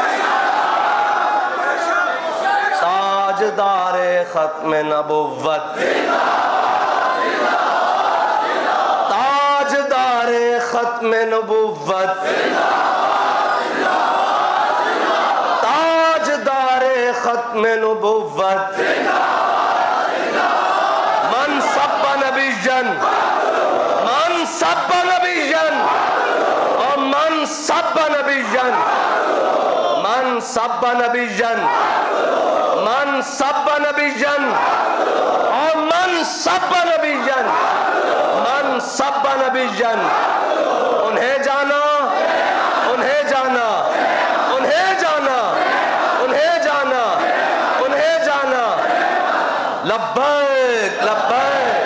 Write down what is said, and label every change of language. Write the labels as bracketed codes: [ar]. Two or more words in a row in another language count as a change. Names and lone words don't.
[ur] تاجدارِ ختمِ نبوت، تاجدارِ ختمِ نبوت، تاجدارِ ختمِ نبوت, [ar] من سبّ نبيًّا، من سبّ نبيًّا، اور من سبّ نبيًّا، من سبّ نبيًّا، من سبّ نبيًّا، اور من سبّ نبيًّا، من سبّ نبيًّا. [ur] انہیں جانا، انہیں جانا، انہیں جانا، انہیں جانا، انہیں جانا. [ar] لبيك لبيك